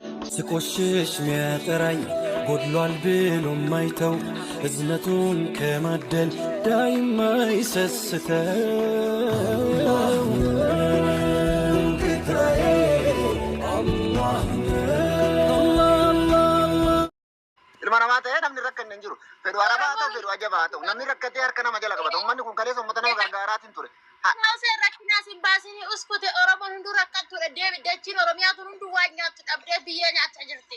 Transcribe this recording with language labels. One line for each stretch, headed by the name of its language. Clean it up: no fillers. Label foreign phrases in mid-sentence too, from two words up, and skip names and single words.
Amharic: ስቆሽሽ ሚያጠራኝ ጎድሏል ብሎ ማይተው እዝነቱን ከማደል ዳይማ ይሰስተው
Oromo: ilma namaa ta'ee namni rakkan hin jiru. Fedhu arabaa ta'u fedhu ajabaa ta'u namni rakkatee harka nama jala qabata. Uummanni kun kaleessa uummata nama gargaaraatiin ture. Naaseen rakkinaa sin baasini uskute Oromoon hunduu rakkan ture deebi dachiin Oromiyaatu hunduu waan nyaattu dhabdee biyya nyaachaa jirti.